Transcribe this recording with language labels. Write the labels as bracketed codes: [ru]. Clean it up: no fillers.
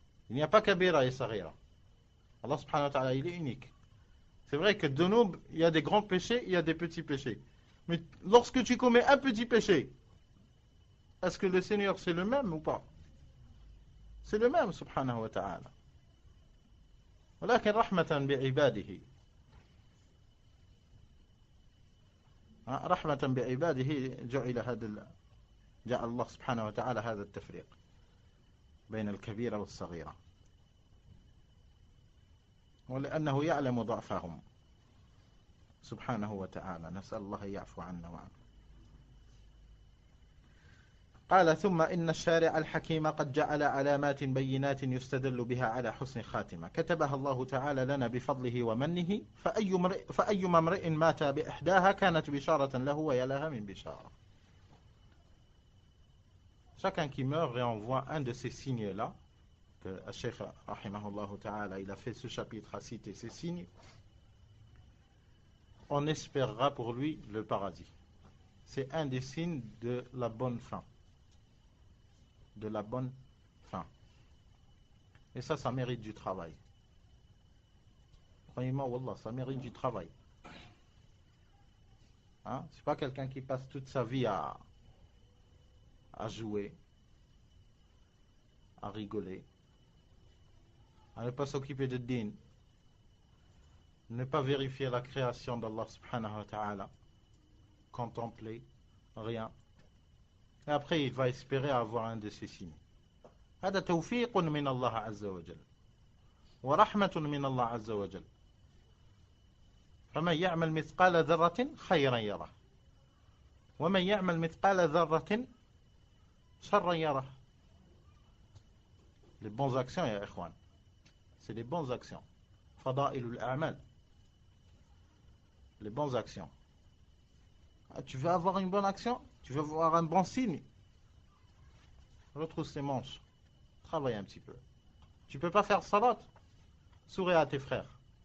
[fr] Il n'y a pas kabira et saghira. Allah subhanahu wa ta'ala, il est unique. C'est vrai que de nous, il y a des grands péchés, il y a des petits péchés. Mais lorsque tu commets un petit péché, est-ce que le Seigneur c'est le même ou pas? C'est le même subhanahu wa ta'ala. [ar] ولكن رحمة بعباده رحمة بعباده جعل الله سبحانه وتعالى هذا التفريق بين الكبيرة والصغيرة ولأنه يعلم ضعفهم سبحانه وتعالى نسأل الله يعفو عنا وعنه قال ثم إن الشارع الحكيم قد جعل علامات بينات يستدل بها على حسن خاتمة كتبها الله تعالى لنا بفضله ومنه فأيما امرئ مات بإحداها كانت بشارة له ويا لها من بشارة. [fr] Chacun qui meurt réenvoie un de ces signes-là que le Cheikh rahimahullah ta'ala il a fait ce chapitre à citer ces signes. On espérera pour lui le paradis. C'est un des signes de la bonne fin. De la bonne fin. Et ça mérite du travail. Croyez-moi, wallah, ça mérite du travail. Hein? C'est pas quelqu'un qui passe toute sa vie à jouer, à rigoler, à ne pas s'occuper de din, ne pas vérifier la création d'Allah subhanahu wa ta'ala, contempler, rien. Et après, il va espérer avoir un de ces signes. [ar] هذا توفيق من الله عز وجل ورحمة من الله عز وجل فمن يعمل مثقال ذرة خيرا يره ومن يعمل مثقال ذرة شرا يره. [fr] Les bonnes actions, ya ikhwan, c'est les bonnes actions. Fadailul a'mal. Les bonnes actions. Tu veux avoir une bonne action? Tu veux avoir un bon signe? Retrousse tes manches. Travaille un petit peu. Tu peux pas faire salat? Souris à tes frères.